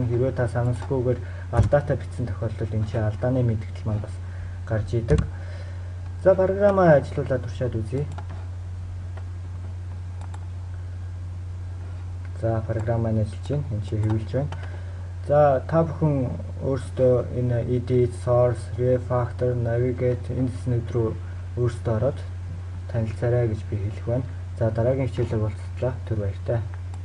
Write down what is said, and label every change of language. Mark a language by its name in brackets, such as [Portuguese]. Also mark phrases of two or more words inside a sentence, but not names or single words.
[Mongolian] Хэрвээ та санамсахгүйгээр алдаатай бичсэн тохиолдолд энэ чинь алдааны мэдгдэл маань бас гарч идэг. За програмаа ажиллуулаад туршаад үзье. За програм маань ажиллаж байна. Энэ чинь хэвлэж байна. За та бүхэн өөрсдөө энэ [English] edit, source, refactor, navigate [Mongolian] энэ хэсгүүд рүү өөрсдөө ороод танилцаарай гэж би хэлэх байна. За дараагийн хичээлээр уулзлаа. Түр баяртай.